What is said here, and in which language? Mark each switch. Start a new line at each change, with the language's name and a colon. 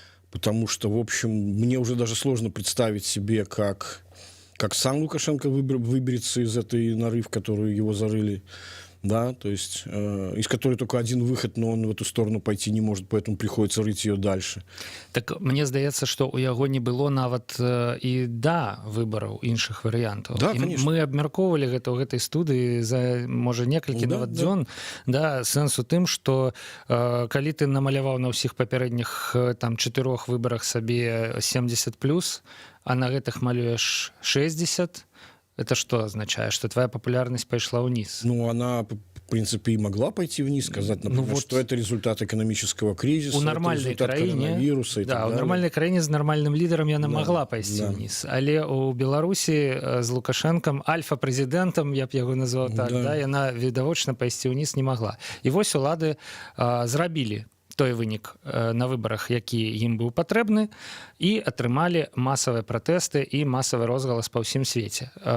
Russian: Потому что, в общем, мне уже даже сложно представить себе, как сам Лукашенко выберется из этой норы, в которую его зарыли, да, то есть из которой только один выход, но он в эту сторону пойти не может, поэтому приходится рыть ее дальше.
Belarusian: Так мне здаецца, што ў яго не было нават і да выбараў іншых варыянтаў.
Russian: Да, конечно.
Belarusian: Мы абмяркоўвалі гэта ў гэтай студыі за, можа, некалькі нават дзён. Да, сэнс у тым, што калі ты намаляваў на ўсіх папярэдніх там 4 выбарах сабе 70+, а на гэтых малюеш 60,
Russian: это что означает? Что твоя популярность пошла вниз? Ну, она, в принципе, и могла пойти вниз, сказать, например, ну, вот что это результат экономического кризиса, у нормальной это результат коронавируса и да, так далее.
Belarusian: У нормальной краине с нормальным лидером яна могла пойти вниз. Але у Беларусі з Лукашенком, альфа-прэзідэнтам, я б яго назваў так, да, яна відавочна пайсці вниз не могла. І вось улады зрабілі той вынік на выбарах, які ім быў патрэбны, і атрымалі масавыя пратэсты і масавы розгалас па ўсім свеце.